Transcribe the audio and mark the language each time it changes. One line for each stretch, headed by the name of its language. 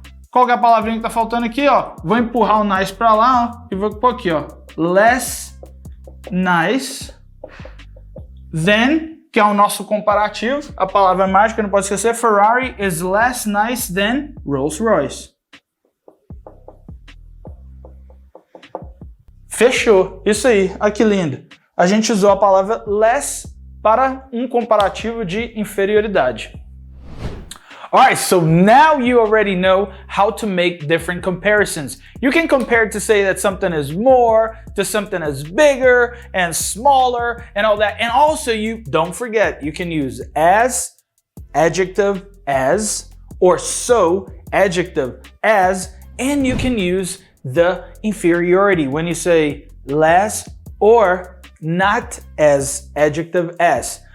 Portuguese: Qual que é a palavrinha que tá faltando aqui, ó? Vou empurrar o nice para lá, ó, e vou pôr aqui, ó.
English: Less nice than
Portuguese: que é o nosso comparativo. A palavra mágica, não pode esquecer.
English: Ferrari is less nice than Rolls-Royce.
Portuguese: Fechou. Isso aí. Olha que lindo. A gente usou a palavra less para um comparativo de inferioridade.
English: Alright, so now you already know how to make different comparisons. You can compare to say that something is more, to something is bigger and smaller and all that. And also you, don't forget, you can use as, adjective as, or so, adjective as, and you can use the inferiority when you say less or not as, adjective as.